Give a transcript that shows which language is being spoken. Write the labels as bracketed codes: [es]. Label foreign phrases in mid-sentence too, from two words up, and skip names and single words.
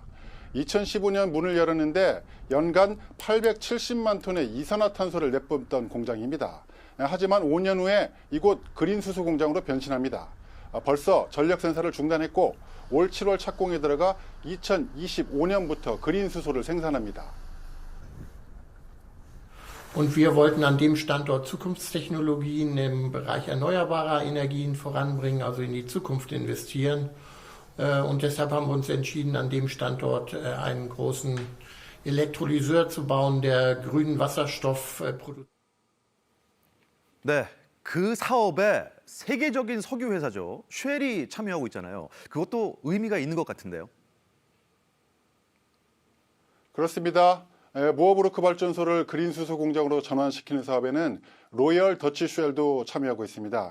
[ko] 2015년 문을 열었는데 연간 870만 톤의 이산화탄소를 내뿜던 공장입니다. 하지만 5년 후에 이곳 그린 수소 공장으로 변신합니다. 벌써 전력 생산을 중단했고 올 7월 착공에 들어가 2025년부터 그린 수소를 생산합니다. [de] Und wir wollten an dem Standort Zukunftstechnologien im Bereich erneuerbarer Energien voranbringen, also in die Zukunft investieren. Und deshalb haben wir uns entschieden, an dem Standort einen großen Elektrolyseur zu bauen, der grünen Wasserstoff produziert. [ko] 네, 그 사업에 세계적인 석유 회사죠. 쉘이 참여하고 있잖아요. 그것도 의미가 있는 것 같은데요. 그렇습니다. 모어부르크 발전소를 그린 수소 공장으로 전환시키는 사업에는 로열 더치 쉘도 참여하고 있습니다.